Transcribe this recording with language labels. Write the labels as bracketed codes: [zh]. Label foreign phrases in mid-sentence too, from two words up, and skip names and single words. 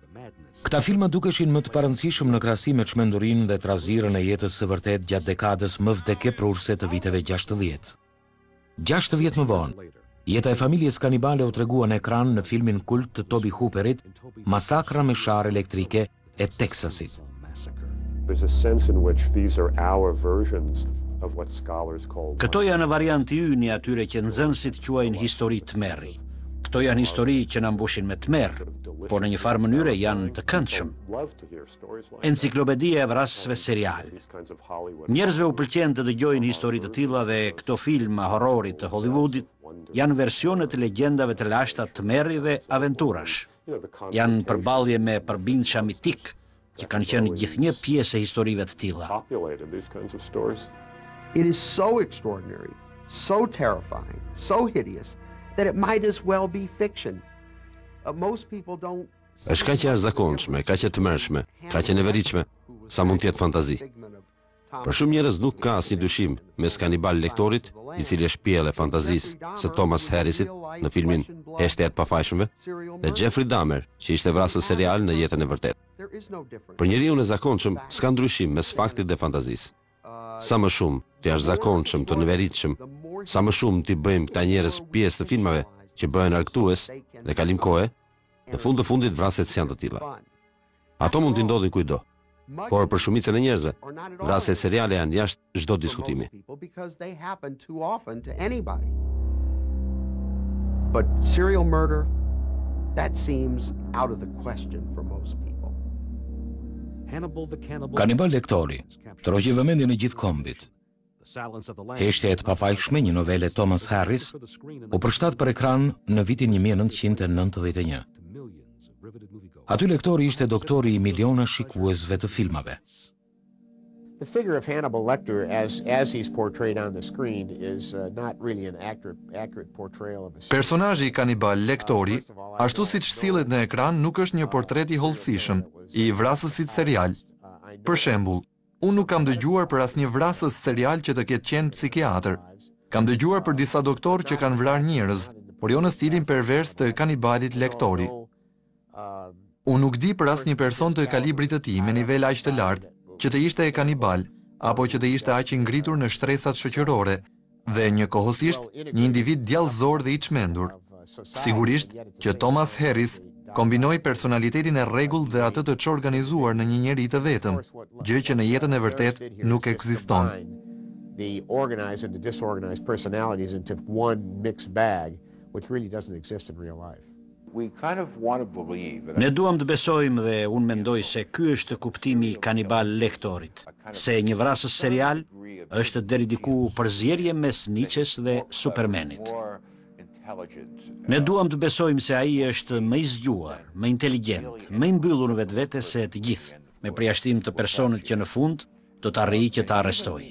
[sq] Këta filma dukeshin më të parëndësishëm në krahasim me çmendurinë dhe trazirën e jetës së vërtet gjatë dekadës më vdekjeprurse të viteve 60. 6 vjet më vonë, jeta e familjes kanibale u tregua në ekran në filmin kult të Toby Hooperit, Masakra me sharë elektrike e Texasit. [en] There's a sense in which these are our versions of what scholars call. [sq] Këto janë varianti ynë atyre që nxënësit quajnë histori tmerri. Këto janë histori që na mbushin me tmerr, por në një farë mënyre janë të këndshëm. Enciklopedia e vrasësve serial. Njerëzve u pëlqen të dëgjojnë histori të tilla dhe këto filma horrorit të Hollywoodit janë versione të legjendave të lashta tmerri dhe aventurash. Janë përballje me përbindësha mitik që kanë qenë gjithnjë pjesë e historive të tilla. [en] It is so extraordinary, so terrifying, so hideous that it might as well be fiction. Most people don't. [sq] Është kaq e jashtëzakonshme, kaq e tmerrshme, kaq e neveritshme, sa mund të jetë fantazi. Për shumë njerëz nuk ka asnjë dyshim mes kanibal lektorit, i cili është pjellë e fantazisë së Thomas Harrisit në filmin Heshtja e pafajshmëve, dhe Jeffrey Dahmer, që ishte vrasës serial në jetën e vërtetë. Për njeriu e zakonshëm s'ka ndryshim mes faktit dhe fantazisë. Sa më shumë të jashtëzakonshëm, të neveritshëm, sa më shumë t'i bëjmë këta njerëz pjesë të filmave që bëhen argëtues dhe kalim kohe, në fund të fundit vraset janë të tilla. Ato mund t'i ndodhin kujdo, por për shumicën e njerëzve, vrasjet seriale janë jashtë çdo diskutimi. [en] But serial murder, that seems out of the question for most people. [sq] Kanibal lektori, troqi vëmendjen e gjithë kombit. Heshtja e pafajshme, një novele Thomas Harris, u përshtat për ekran në vitin 1991. Aty lektori ishte doktori i miliona shikuesve të filmave. [en] The figure of Hannibal Lecter, as he's portrayed on the screen, is not really an accurate portrayal of a. [sq] Personazhi kanibal lektori, ashtu siç sillet në ekran, nuk është një portret i hollësishëm i vrasësit serial. Për shembull, unë nuk kam dëgjuar për asnjë vrasës serial që të ketë qenë psikiatër. Kam dëgjuar për disa doktorë që kanë vrarë njerëz, por jo në stilin pervers të kanibalit lektori. Unë nuk di për asnjë person të kalibrit të tij me nivel aq të lartë që të ishte e kanibal, apo që të ishte aq i ngritur në shtresat shoqërore, dhe njëkohësisht një individ djallëzor dhe i çmendur. Sigurisht që Thomas Harris kombinoi personalitetin e rregullt dhe atë të çorganizuar në një njeri të vetëm, gjë që në jetën e vërtet nuk ekziston. [en] The organized and the disorganized personalities into one mixed bag, which really doesn't exist in real life. [sq] Ne duam të besojmë dhe unë mendoj se ky është kuptimi i kanibal lektorit, se një vrasës serial është deri diku përzierje mes Nietzsches dhe Supermanit. Ne duam të besojmë se ai është më i zgjuar, më inteligjent, më i mbyllur në vetvete se të gjithë, me përjashtim të personit që në fund do të arrijë që ta arrestojë.